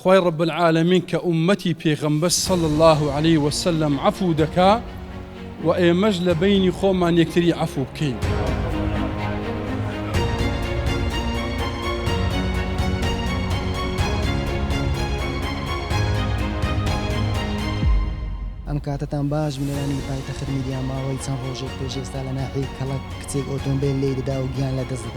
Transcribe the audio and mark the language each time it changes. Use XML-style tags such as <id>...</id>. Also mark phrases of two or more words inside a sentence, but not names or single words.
<ckb>خوای</ckb> <ar>رب العالمین</ar> <ckb>کە ئومەتی پێغەمبەر</ckb> <ar>صلی الله عليه وسلم</ar> <ckb>عفو دەکا و ئێمەش لە بینی خۆمان یەکتری عفو بکەین. ئەم کاتتان باش بنێرانی پایتەخت میدیا ماوەی چەند ڕۆژێک پێش ئێستا لە ناحیەی کەڵک کچێک ئۆتۆمبیل لێ دەدا و گیان لە دەست دەدا.</ckb>